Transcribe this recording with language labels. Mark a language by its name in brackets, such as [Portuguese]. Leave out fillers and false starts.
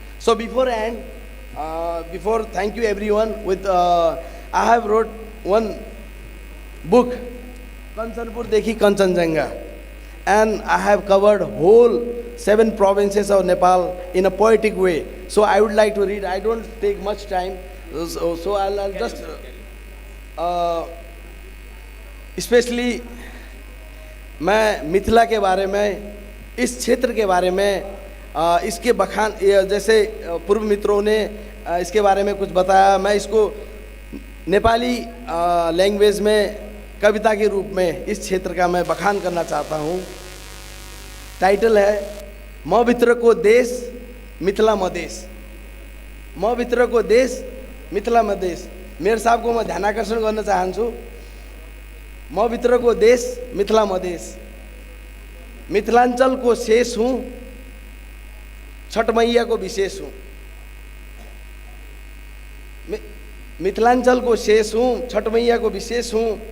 [English] So beforehand, thank you everyone. I have wrote one book, Kanchanpur Dekhi Kanchanjunga, and I have covered whole 7 provinces of Nepal in a poetic way. So I would like to read. I don't take much time, so I'll just especially [Hindi] मैं मिथिला के बारे में, इस क्षेत्र के बारे में, इसके बखान, जैसे पूर्व मित्रों ने इसके बारे में कुछ बताया, मैं इसको नेपाली लैंग्वेज में कविता के रूप में इस क्षेत्र का मैं बखान करना चाहता हूँ। [Nepali] टाइटल है म भित्रको देश मिथिला मधेस। म भित्रको देश मिथिला मधेस। मेयर साहब को मैं ध्यानाकर्षण गर्न चाहन्छु। म भित्रको देश मिथिला मधेस, मिथिलाञ्चलको शेष हुँ, छठ मैयाको विशेष हुँ। मिथिलाञ्चलको शेष हुँ, छठ मैयाको विशेष हुँ।